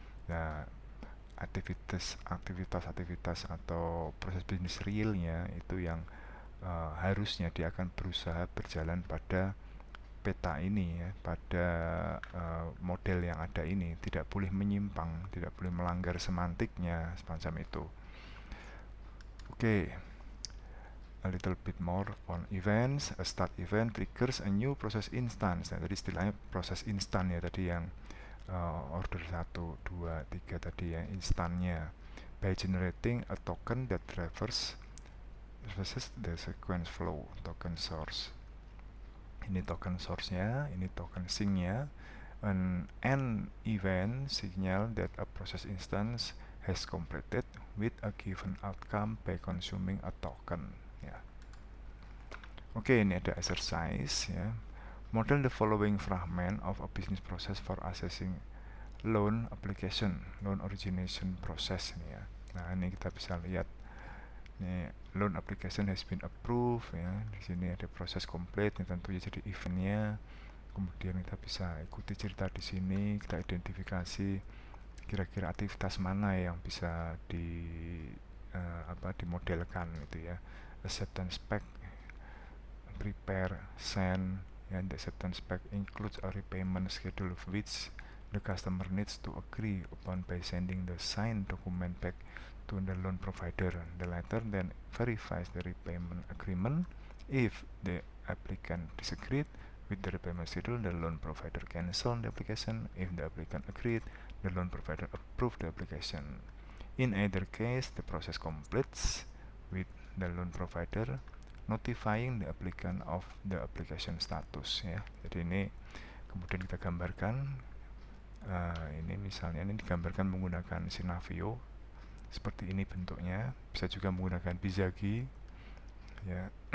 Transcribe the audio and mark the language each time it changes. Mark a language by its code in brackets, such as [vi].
[id] Nah, aktivitas atau proses bisnis realnya itu yang harusnya dia akan berusaha berjalan pada peta ini ya, pada model yang ada ini, tidak boleh menyimpang, tidak boleh melanggar semantiknya semacam itu. [en] Oke, a little bit more on events. A start event triggers a new process instance. [id] Nah, tadi istilahnya proses instan ya, tadi yang order 1, 2, 3 tadi ya, instannya, [en] by generating a token that traverses the sequence flow, token source. [id] Ini token source-nya, ini token sink-nya. [en] An event signal that a process instance has completed with a given outcome by consuming a token ya. Oke, [id] ini ada exercise ya. [en] Model the following fragment of a business process for assessing loan application, loan origination process ini ya. [id] Nah, ini kita bisa lihat. Ini [en] loan application has been approved [id] ya. Di sini ada proses komplit, ini tentunya jadi eventnya. Kemudian kita bisa ikuti cerita di sini, kita identifikasi kira-kira aktivitas mana yang bisa dimodelkan gitu ya. [en] Acceptance spec, prepare, send, and the acceptance spec includes a repayment schedule of which the customer needs to agree upon by sending the signed document back to the loan provider. The latter then verifies the repayment agreement. If the applicant disagreed with the repayment schedule, the loan provider cancelled the application. If the applicant agreed, the loan provider approved the application. In either case, the process completes with the loan provider notifying the applicant of the application status ya. [id] Jadi ini kemudian kita gambarkan. Ini misalnya ini digambarkan menggunakan Sinavio, seperti ini bentuknya. Bisa juga menggunakan Bizagi ya.